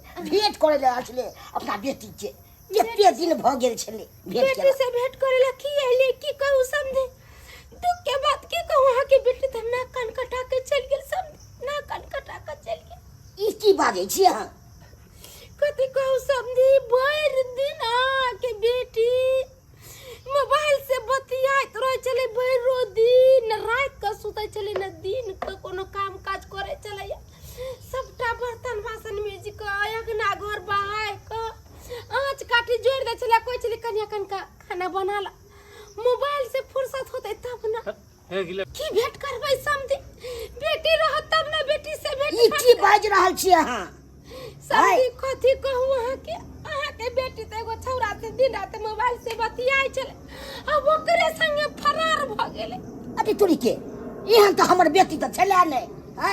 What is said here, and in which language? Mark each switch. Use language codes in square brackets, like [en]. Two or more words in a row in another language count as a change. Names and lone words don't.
[mai] भेंट करे ले आछले अपना बेटी के, केते दिन भ गेल छले भेंट बेटी केला। से भेंट करे ला की आइले की कहू समझे? दुख के बात की कहू, वहां के बेटी त ना कान कटा के चल गेल, समझे ना कान कटा के चल गेल। ई की बाजै छी अहाँ? कथी कहू समझी, भर दिन के बेटी मोबाइल से बतियात रहे चले, भरो दिन रात का सुतै चले, न दिन का कोनो काम काज करे चले। सबटा बर्तन बासन मेज का अगना घर बाहर का आँच काठी जोड़ दे चले। कोई चले कन्या कनका खाना बना ला, मोबाइल से फुर्सत होते तब ना की भेंट करबै समझी। बेटी रहत तब ना बेटी से भेंट। ई की बाज रहल छी अहाँ? समझी कथी कहू अहाँ के बेटी त एगो छौरा से दिन रात मोबाइल से बतियाई चले, अब ओकरे संगे फरार भ गेले। अति तोरी के एहन त हमर बेटी त छले नै है।